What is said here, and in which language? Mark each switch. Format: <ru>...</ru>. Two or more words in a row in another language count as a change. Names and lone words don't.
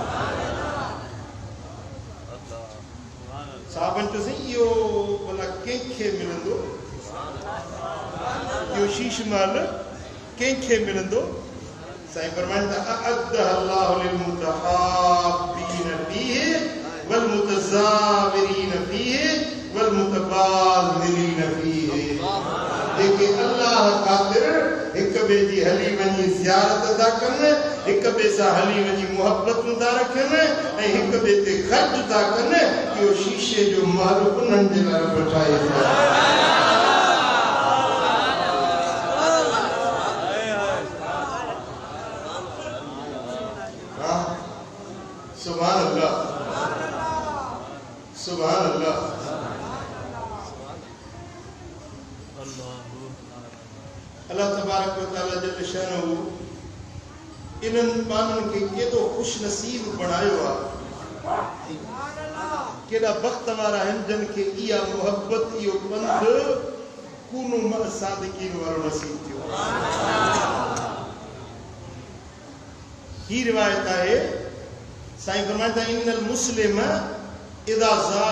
<sd>साहबनि चयोसीं इहो भला कंहिंखे मिलंदो इहो शीश महल कंहिंखे मिलंदो साईं फरमाइनि था</sd> <ar>أعدّ الله للمتحابين فيه والمتزاورين فيه والمتباذلين فيه</ar> <sd>जेके अल्लाह ख़ातिर हिक ॿिए जी हली वञी ज़ियारत था कनि हिक ॿिए सां हली वञी मुहबतूं था रखनि ऐं हिक ॿिए ते ख़र्च था कनि इहो शीशे जो महल उन्हनि जे लाइ रब ठाहे थो</sd> <ar>سبحان الله سبحان الله الله تبارك وتعالى جل شأنه</ar> <sd>इन्हनि माण्हुनि खे केॾो ख़ुश नसीब बणायो आहे केॾा बख़्त वारा आहिनि जिन खे इहा मुहबत इहो पंध</sd> <ar>كونوا مع الصادقين</ar> <sd>वारो नसीब थियो ही रिवायत आहे साईं फरमाइनि था</sd> <ar>إن المسلم إذا زار</ar>